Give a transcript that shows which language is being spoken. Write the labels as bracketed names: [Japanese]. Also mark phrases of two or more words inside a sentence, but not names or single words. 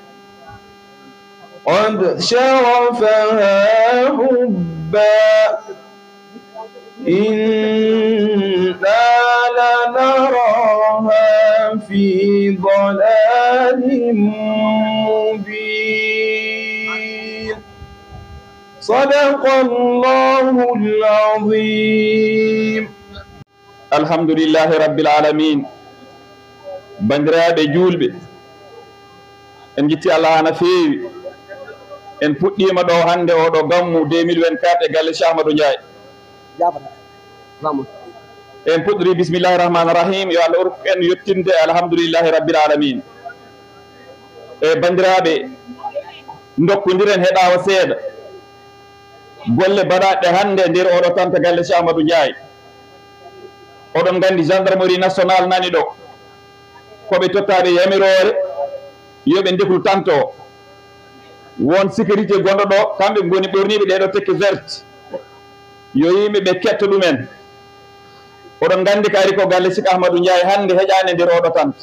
[Arabic] قد شغفها حبا إنا لنراها في ضلال مبين صدق الله العظيم الحمد لله رب العالمين [Fula] bandiraɓe julɓe en jitti Allah hana feewi en puɗɗima ɗo hande oɗo gammu 2024 e galle Cheikh Ahmadou Ndiaye en puɗɗori [Arabic] بسم الله الرحمن الرحيم [Fula] yo Allah urku en yettinde [Arabic] الحمد لله رب العالمين [Fula] e bandiraɓe dokkodiren heɗawa seeɗa golle baɗaɗe hande nder oɗo tanta galle Cheikh Ahmadou Ndiaye oɗon gandi [French] gendarmerie nationale [Fula] nani ɗo koɓe tottaɓe yamirore yoɓe ndeklu tanto won sécurité gonɗo ɗo kamɓe goni ɓorniɓe ɗeɗo tekke verte yo yimɓe ɓe ketto ɗumen oɗon gandi kari ko galle Cheikh Ahmadou Ndiaye hande heƴani nder oɗo tanta